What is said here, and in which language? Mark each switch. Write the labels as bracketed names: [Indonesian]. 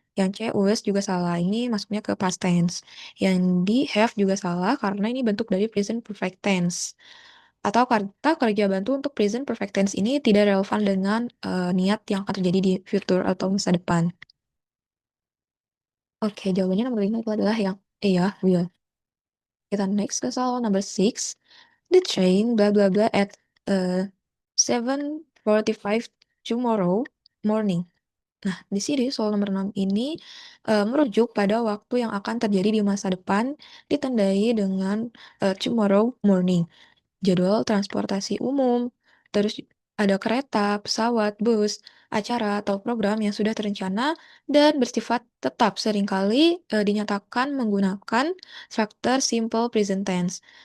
[Indonesian] Yang C, was juga salah. Ini masuknya ke past tense. Yang D, have juga salah karena ini bentuk dari present perfect tense. Atau kata kerja bantu untuk present perfect tense ini tidak relevan dengan niat yang akan terjadi di future atau masa depan. Oke, jawabannya nomor 5 itu adalah yang E ya, will. Kita next ke soal number 6. [English] The train blah blah blah at 7:45 tomorrow morning. [Indonesian] Nah, di sini soal nomor 6 ini merujuk pada waktu yang akan terjadi di masa depan ditandai dengan [English] tomorrow morning. [Indonesian] Jadwal transportasi umum, terus ada kereta, pesawat, bus, acara atau program yang sudah terencana dan bersifat tetap seringkali dinyatakan menggunakan struktur simple present tense.